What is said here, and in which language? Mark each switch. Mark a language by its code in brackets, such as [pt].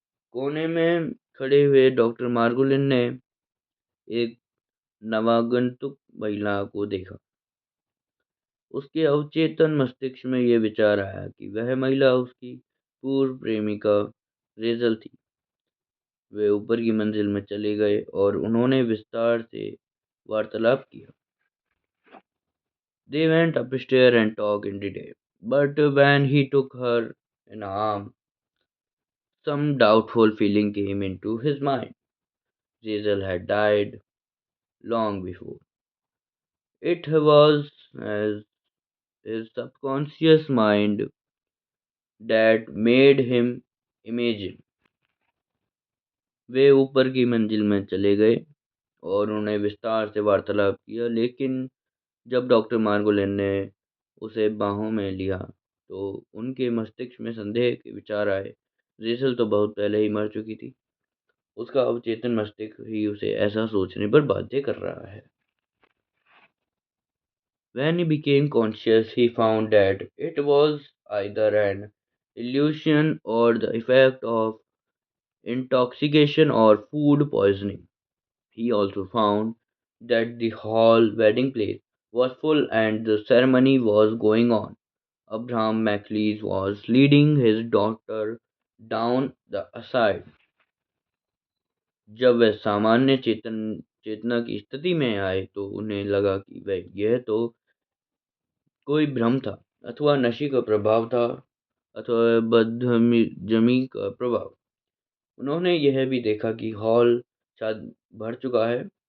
[hi] कोने में खड़े हुए डॉक्टर मार्गुलिन ने एक नवागंतुक महिला को देखा। उसके अवचेतन मस्तिष्क में यह विचार आया कि वह महिला उसकी पूर्व प्रेमिका रेजल थी। वे ऊपर की मंजिल में चले गए और उन्होंने विस्तार से वार्तालाप किया। [en] They went upstairs and talked in detail. But when he took her in arm, some doubtful feeling came into his mind. Hazel had died long before. It was as his subconscious mind that made him imagine. [hi] वे ऊपर की मंजिल में चले गए और उन्होंने विस्तार से वार्तालाप किया, लेकिन जब डॉक्टर मार्गोलिन ने उसे बाहों में लिया तो उनके मस्तिष्क में संदेह के विचार आए। रेचल तो बहुत पहले ही मर चुकी थी। उसका अवचेतन मस्तिष्क ही उसे ऐसा सोचने पर बाध्य कर रहा है। [en] When he became conscious, he found that it was either an illusion or the effect of intoxication or food poisoning. He also found that the hall wedding place was full and the ceremony was going on. Abraham MacLeish was leading his daughter down the aisle. [hi] जब वह सामान्य चेतना की स्थिति में आए तो उन्हें लगा कि वह यह तो कोई भ्रम था, अथवा नशे का प्रभाव था, अथवा बदहजमी का प्रभाव। उन्होंने यह भी देखा कि हॉल शायद भर चुका है